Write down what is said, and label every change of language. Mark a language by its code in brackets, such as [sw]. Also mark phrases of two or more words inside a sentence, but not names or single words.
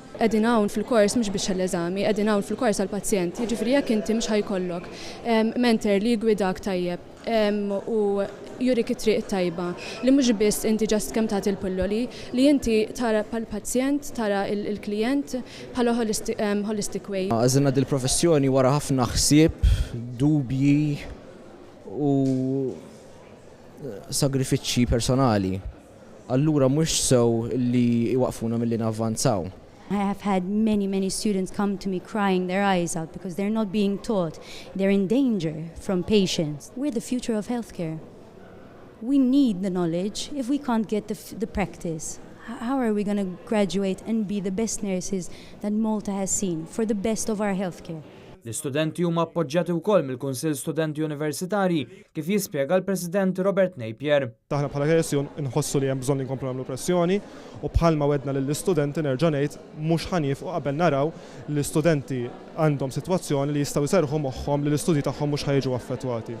[mt] Qegħdin hawn fil-kors mhux biex għall-eżami, qegħdin hawn fil-kors għall-pazjent, jiġifieri jekk inti mhux ħajkollok mentor li jgwidak tajjeb u jurik it-triq tajba li mhux biss inti ġast kemm tagħti l-pilloli li inti tara bħall-pazjent, tara il-klijent bħala [en] holistic way. [mt] Għażilna dil-professjoni wara ħafna ħsieb, dubji u sagrifiċċji personali. Allura mhux sew li iwaqfuna milli navvanzaw. [en] I have had many students come to me crying their eyes out because they're not being taught. They're in danger from patients. We're the future of healthcare. We need the knowledge if we can't get the practice. How are we going to graduate and be the best nurses that Malta has seen for the best of our healthcare? [mt] L-istudenti huma appoġġjati wkoll mill-Kunsill Studenti Universitarji kif jispjega l-President Robert Napier. Aħna bħala Għesjon inħossu li hemm bżonn inkomplu nagħmlu pressjoni u bħalma wedna lill-istudenti nerġa' ngħid mhux ħanifqu qabel naraw l-istudenti għandhom sitwazzjoni li jistgħu jserħu moħħhom li l-istudji tagħhom mhux ħajġu affettwati.